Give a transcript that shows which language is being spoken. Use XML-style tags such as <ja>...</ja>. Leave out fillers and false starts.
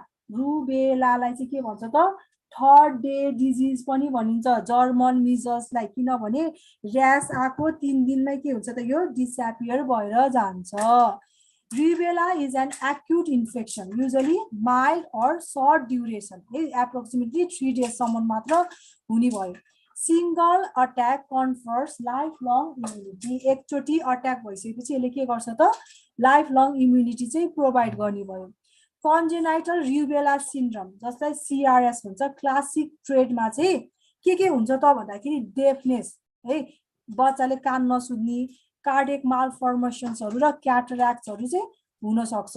<ne>रुबेलालाई चाहिँ के भन्छ त, थर्ड डे डिजिज पनि भनिन्छ, जर्मन मिजल्सलाई, किनभने र्यास आएको 3 दिनमै के हुन्छ त, यो डिसएपियर भएर जान्छ।</ne> <en>Rubella is an acute infection, usually mild or short duration. Approximately 3 days</en> <ne>सम्म मात्र हुने भयो।</ne> <en>Single attack confers lifelong immunity.</en> <ne>एकचोटि अट्याक भइसकेपछि यसले के गर्छ त, लाइफलङ इम्युनिटी चाहिँ प्रोभाइड गर्ने भयो।</ne> <en>Congenital rubella syndrome</en> <ne>जसलाई CRS भन्छ, क्लासिक ट्रेडमा चाहिँ के हुन्छ त भन्दाखेरि डेफनेस है, बच्चाले कान नसुन्ने, कार्डियक मालफर्मेसन्सहरू र क्याटराक्ट्सहरू चाहिँ हुन सक्छ।</ne>